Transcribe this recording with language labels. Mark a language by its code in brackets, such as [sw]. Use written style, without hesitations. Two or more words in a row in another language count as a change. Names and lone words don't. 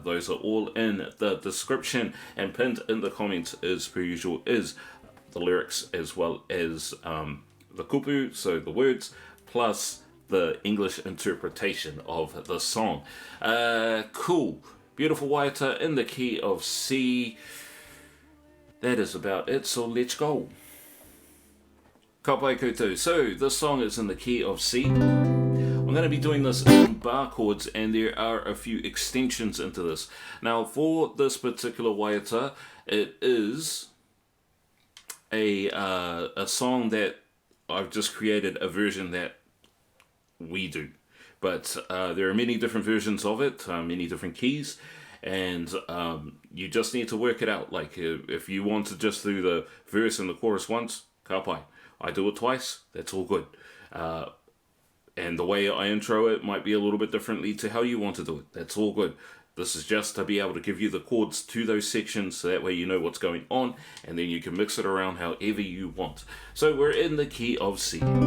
[en] Those are all in the description, and pinned in the comments as per usual is the lyrics as well as the kupu, so the words, plus the English interpretation of the song. Cool. Beautiful Waiata in the key of C. That is about it, so let's go. [mi] Ka pai koutou. [en] So this song is in the key of C. I'm going to be doing this in bar chords, and there are a few extensions into this. Now for this particular Waiata, it is a song that I've just created a version that we do. But there are many different versions of it, many different keys, and you just need to work it out. Like if you want to just do the verse and the chorus once, [mi] ka pai. [en] I do it twice, that's all good. And the way I intro it might be a little bit differently to how you want to do it. That's all good. This is just to be able to give you the chords to those sections, so that way you know what's going on, and then you can mix it around however you want. So we're in the key of C.